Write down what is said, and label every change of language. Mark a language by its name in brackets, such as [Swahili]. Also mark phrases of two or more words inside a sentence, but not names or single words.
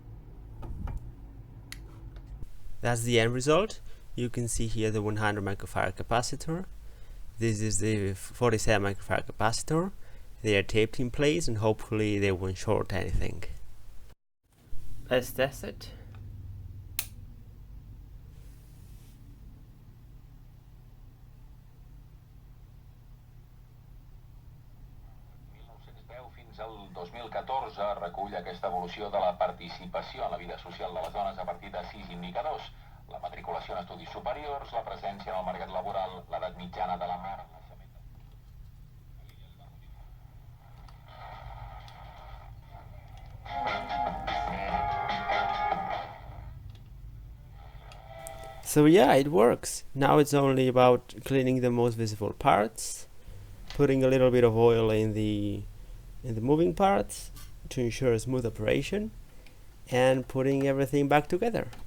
[English] That's the end result. You can see here the 100 microfarad capacitor. This is the 47 microfarad capacitor. They are taped in place and hopefully they won't short anything. Let's test it. [Catalan] Fins al 2014 recull aquesta evolució de la participació en la vida social de les dones a partir de 6 indicadors: la matriculació en estudis superiors, la presència en el mercat laboral, l'edat mitjana de la mare, el naixement... [English] So yeah, it works. Now it's only about cleaning the most visible parts, putting a little bit of oil in the moving parts to ensure a smooth operation, and putting everything back together.